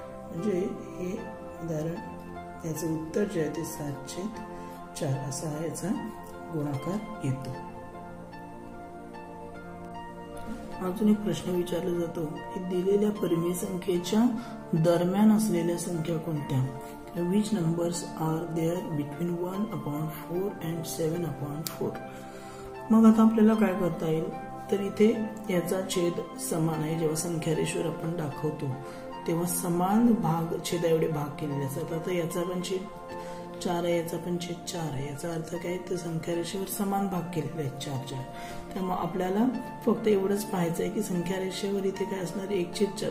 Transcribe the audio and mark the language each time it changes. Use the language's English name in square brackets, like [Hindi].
[Marathi] म्हणजे हे उदाहरण याचं उत्तर जे आहे ते 7/4 असा याचा गुणाकार येतो. अजून एक प्रश्न विचारला जातो की दिलेल्या परिमेय संख्येच्या दरम्यान असलेल्या संख्या कोणत्या? [English] Which numbers are there between 1/4 and 7/4? [Marathi] मग आता आपल्याला काय करता येईल? तर इथे याचा छेद समान आहे. जेव्हा संख्या रेषेवर आपण दाखवतो तेव्हा समान भाग छेदा एवढे भाग केलेले असतात. आता याचा पण छेद 4 आहे, याचा पण छेद 4 आहे. याचा अर्थ काय? तर संख्या रेषेवर समान भाग केलेले आहेत 4. त्यामुळे आपल्याला फक्त एवढंच पाहायचं आहे की संख्या रेषेवर इथे काय असणार 1/4.